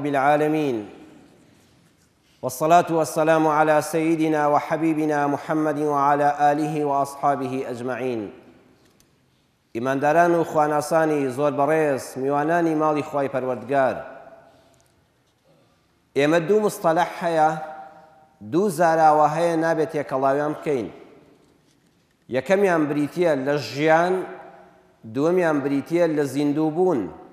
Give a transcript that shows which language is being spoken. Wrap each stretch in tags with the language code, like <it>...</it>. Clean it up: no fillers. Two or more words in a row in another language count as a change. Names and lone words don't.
<ar>العالمين، والصلاة والسلام على سيدنا وحبيبنا محمد وعلى آله وأصحابه أجمعين.</ar> <ckb>ئیمانداران و خواناسانی زۆر بەڕێز، میوانانی ماڵی خوای پەروەردگار، ئێمە دوو مستەلەح هەیە، دوو زاراوە هەیە نابێت تێکەڵاویان بکەین. یەکەمیان بریتیە لە ژیان، دووەمیان بریتیە لە زیندوو بوون.</ckb>